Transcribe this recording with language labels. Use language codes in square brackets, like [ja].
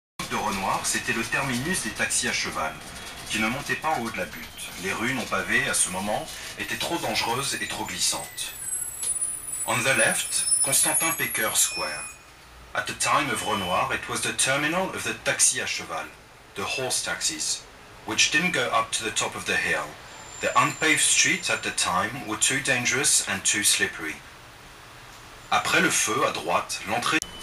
[fr] De Renoir, c'était le terminus des taxis à cheval. qui ne montait pas en haut de la butte. Les rues non pavées, à ce moment, étaient trop dangereuses et trop glissantes. [en] On the left, Constantin Pecker Square. At the time of Renoir, it was the terminal of the [fr] taxi à cheval, [en] the horse taxis, which didn't go up to the top of the hill. The unpaved streets at the time were too dangerous and too slippery. [fr] Après le feu, à droite, l'entrée...